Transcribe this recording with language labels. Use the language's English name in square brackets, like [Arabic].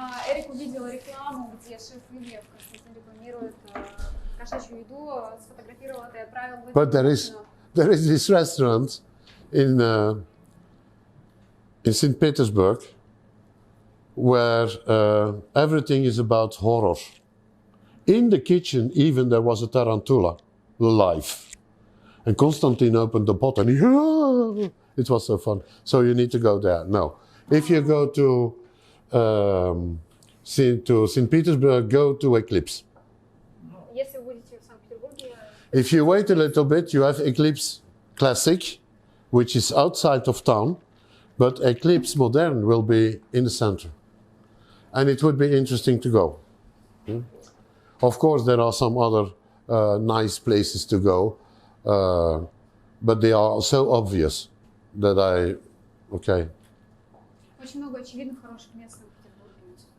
[Russian] Эрик увидел рекламу, где шеф Львов Константин рекламирует кошачью еду, сфотографировал это и отправил в [English] But there is this restaurant in St. Petersburg where everything is about horror. In the kitchen, even there was a tarantula live. And Konstantin opened the pot and it was so fun. So you need to go there. No. If you go to St. Petersburg, go to Eclipse. [Russian] Если вы будете в Санкт-Петербурге. [English] If you wait a little bit, you have Eclipse Classic, which is outside of town, but Eclipse Modern will be in the center. And it would be interesting to go. Of course, there are some other nice places to go, but they are so obvious that okay. [Russian] Очень много очевидных хороших мест в Санкт-Петербурге.